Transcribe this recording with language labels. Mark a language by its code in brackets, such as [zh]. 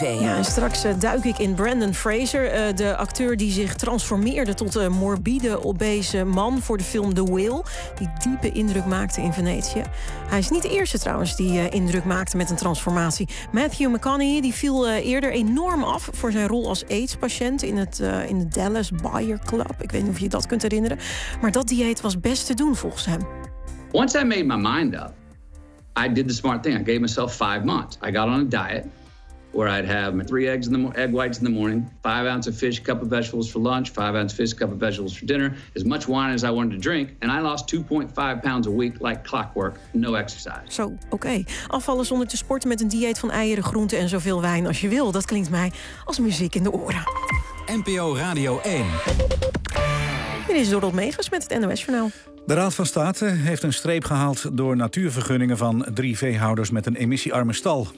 [nl] Ja, en straks duik ik in Brendan Fraser, de acteur die zich transformeerde tot een morbide, obese man voor de film The Whale, die diepe indruk maakte in Venetië. Hij is niet de eerste trouwens die indruk maakte met een transformatie. Matthew McConaughey die viel eerder enorm af voor zijn rol als AIDS-patiënt in de Dallas Buyer Club. Ik weet niet of je dat kunt herinneren. Maar dat dieet was best te doen volgens hem. [en] Once I made my mind up, I did the smart thing. I gave myself 5 months. I got on a diet where I'd have my 3 eggs in the egg whites in the morning, 5 ounces of fish, cup of vegetables for lunch, 5 ounces of fish, cup of vegetables for dinner, as much wine as I wanted to drink. And I lost 2.5 pounds a week like clockwork, no exercise. [nl] Zo, okay. Afvallen zonder te sporten met een dieet van eieren, groenten en zoveel wijn als je wil. Dat klinkt mij als muziek in de oren. NPO Radio 1. Dit is Dorold Megens met het NOS Journaal. De Raad van State heeft een streep gehaald door natuurvergunningen van 3 veehouders met een emissiearme stal.